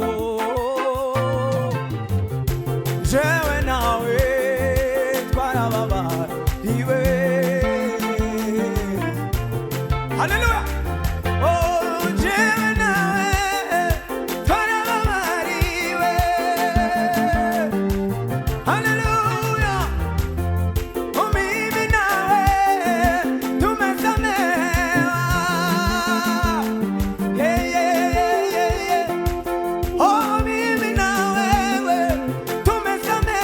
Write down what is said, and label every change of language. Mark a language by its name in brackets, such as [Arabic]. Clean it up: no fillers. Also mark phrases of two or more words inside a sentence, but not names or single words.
[Rundi] Jewe nawe twarababariwe. Haleluya. Oh, jewe nawe twarababariwe. Hallelujah. [Swahili] Oh, mimi nawe tumesamehewa. Yeah, yeah, yeah, yeah. Oh, mimi nawe tumesamehewa.